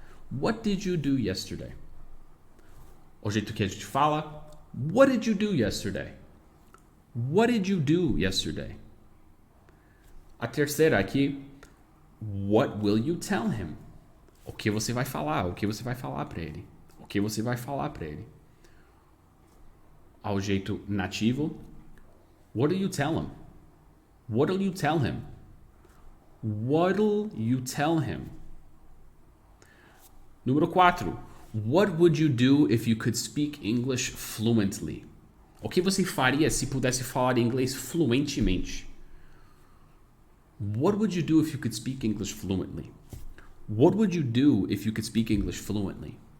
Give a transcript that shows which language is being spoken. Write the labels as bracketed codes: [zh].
[en] What did you do yesterday? [pt] O jeito que a gente fala, [en] what did you do yesterday? What did you do yesterday? [pt] A terceira aqui, [en] what will you tell him? [pt] O que você vai falar? O que você vai falar para ele? O que você vai falar para ele? Ao jeito nativo, [en] What'll you tell him? What'll you tell him? What'll you tell him? [pt] Número 4. [en] What would you do if you could speak English fluently? [pt] O que você faria se pudesse falar inglês fluentemente? [en] What would you do if you could speak English fluently? What would you do if you could speak English fluently?